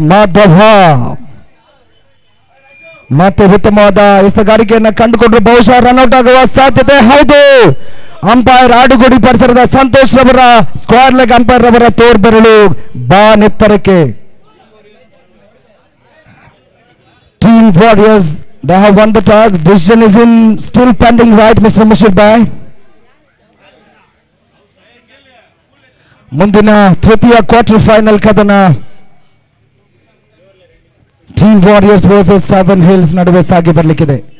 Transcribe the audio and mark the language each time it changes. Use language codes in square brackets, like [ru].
[kn] ಮಾಧವ ಮತ್ತೆ ಉತ್ತಮವಾದ ಎಸೆತಗಾರಿಕೆಯನ್ನ ಕಂಡುಕೊಂಡ್ರು. ಬಹುಶಃ ರನ್ಔಟ್ ಆಗುವ ಸಾಧ್ಯತೆ. ಹೌದು, ಅಂಪೈರ್ ಆಡುಗೋಡಿ ಪರಿಸರದ ಸಂತೋಷ್ ರವರ ಸ್ಕ್ವೇರ್ ಲೆಗ್ ಅಂಪೈರ್ ರವರ ತೋರ್ಬೆರಳು ಬಾನೆತ್ತರಕ್ಕೆ. [en] Team warriors they have won the toss. Decision is in still pending, right Mr. Mushir Bhai? [kn] ಮುಂದಿನ ತೃತೀಯ ಕ್ವಾರ್ಟರ್ ಫೈನಲ್ ಕದನ ಟೀಮ್ ವಾರಿಯರ್ಸ್ ವರ್ಸಸ್ 7 ಹಿಲ್ಸ್ ನಡುವೆ ಸಾಗಿ ಬರಲಿಕ್ಕಿದೆ.